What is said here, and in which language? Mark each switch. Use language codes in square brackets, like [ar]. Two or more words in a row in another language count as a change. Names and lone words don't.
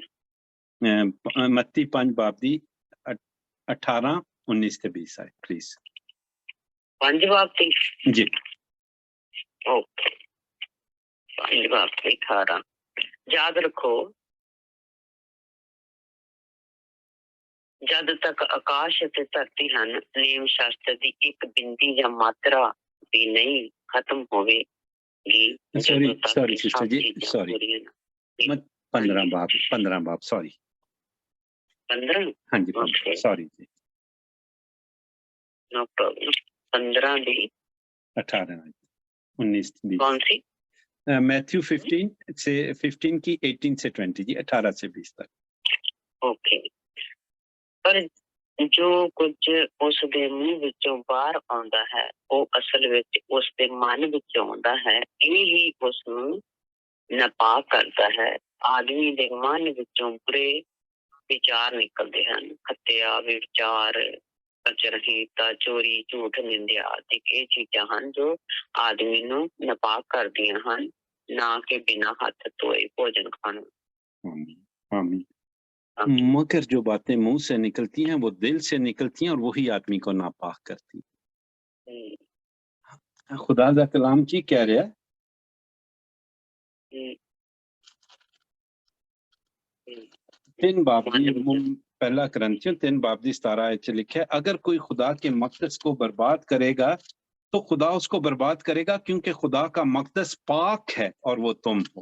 [pa] متی 5 باب دی 18، 19 تے 20 آئے پلیز. 5 باب تھی جی. اوکے. 5 باب تھی 18. یاد رکھو، جد تک ਆਕਾਸ਼ ਅਤੇ ਧਰਤੀ ਹਨ, ਨੇਮ ਸ਼ਾਸਤਰ ਦੀ ਇੱਕ ਬਿੰਦੀ ਜਾਂ ਮਾਤਰਾ ਵੀ ਨਹੀਂ ਖਤਮ ਹੋਵੇਗੀ. [en] sorry sister [ur] جی، سوری. 15 باب سوری. 15. ہاں جی، سوری جی. [en] no problem. [ur] 15 بھی 18 19 20. کون سی؟ میتھیو 15 کی 18 سے 20 جی، 18 سے 20 تک. اوکے. [pa] ਪਰ ਜੋ ਕੁਝ ਉਸ ਦੇ ਮੂੰਹ ਵਿੱਚੋਂ ਬਾਹਰ ਆਉਂਦਾ ਹੈ ਉਹ ਅਸਲ ਵਿੱਚ ਉਸ ਦੇ ਮਨ ਵਿੱਚੋਂ ਆਉਂਦਾ ਹੈ, ਇਹ ਹੀ ਉਸ ਨੂੰ ਨਾਪਾਕ ਕਰਦਾ ਹੈ. ਆਦਮੀ ਦੇ ਮਨ ਵਿੱਚੋਂ ਬੁਰੇ ਵਿਚਾਰ ਨਿਕਲਦੇ ਹਨ, ਹੱਤਿਆ, ਵਿਚਾਰ, ਕਚਰਹੀਤਾ, ਚੋਰੀ, ਝੂਠ, ਨਿੰਦਿਆ ਆਦਿ ਇਹ ਚੀਜ਼ਾਂ ਹਨ ਜੋ ਆਦਮੀ ਨੂੰ ਨਾਪਾਕ ਕਰਦੀਆਂ ਹਨ, ਨਾ کہ ਬਿਨਾਂ ਹੱਥ ਧੋਏ ਭੋਜਨ ਖਾਣਾ. [ur] آمین. مگر جو باتیں منہ سے نکلتی ہیں وہ دل سے نکلتی ہیں اور وہی آدمی کو ناپاک کرتی ہیں. خدا کا کلام کی کہہ رہا ہے؟ [pa] 3 باب دی، [ur] پہلا کرنتھیوں 3 باب دی 17 آیت چ لکھا ہے، اگر کوئی خدا کے مقدس کو برباد کرے گا تو خدا اس کو برباد کرے گا، کیونکہ خدا کا مقدس پاک ہے اور وہ تم ہو.